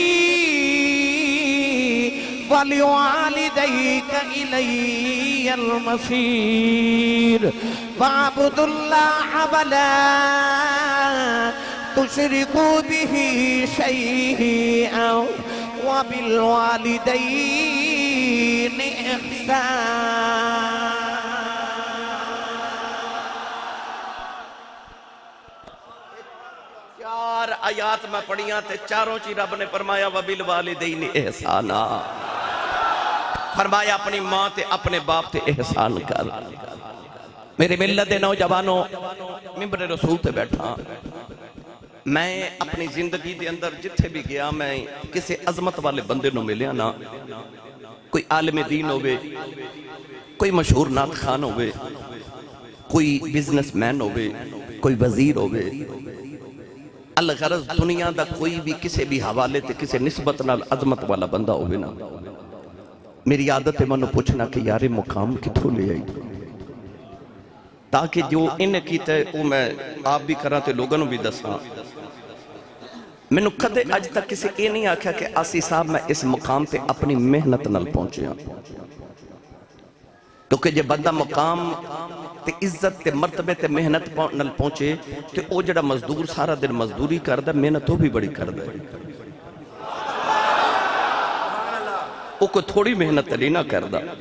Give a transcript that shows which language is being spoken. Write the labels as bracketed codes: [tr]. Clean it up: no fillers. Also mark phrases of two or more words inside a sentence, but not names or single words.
[ar] ولوالديك إلي المصير واعبدوا الله ولا تشركوا به شيئا وبالوالدين إحسانا. [pa] چار آیات میں پڑھیاں تے چاراں چ رب نے فرمایا [ar] وبالوالدين إحسانا. [pa] فرمایا اپنی ماں تے اپنے باپ تے احسان کر. میرے ملت دے نوجوانو، منبر رسول تے بیٹھا، میں اپنی زندگی دے اندر جتھے بھی گیا میں کسی عظمت والے بندے نوں ملیا ناں. کوئی عالم دین ہووے، کوئی مشہور نعت خواں ہووے، کوئی بزنس مین ہووے، کوئی وزیر ہووے، الغرض دنیا دا کوئی بھی کسی بھی حوالے تے کسی نسبت نال عظمت والا بندہ ہووے ناں، میری عادت ہے مینوں پچھنا کہ یار مقام کتھوں لے آئی, تاکہ جو انہیں کیا وہ میں آپ بھی کراں تو لوگوں بھی دساں. مینوں کدے اج تک کسی یہ نہیں آکھیا کہ آسی صاحب میں اس مقام تے اپنی محنت نال پہنچا، کیونکہ جو بندہ مقام تے عزت تے مرتبے تے محنت نال پہنچے تو وہ جیہڑا مزدور سارا دن مزدوری کردا، محنت وہ بھی بڑی کردا، وہ کوئی تھوڑی محنت نہیں ناں کردا.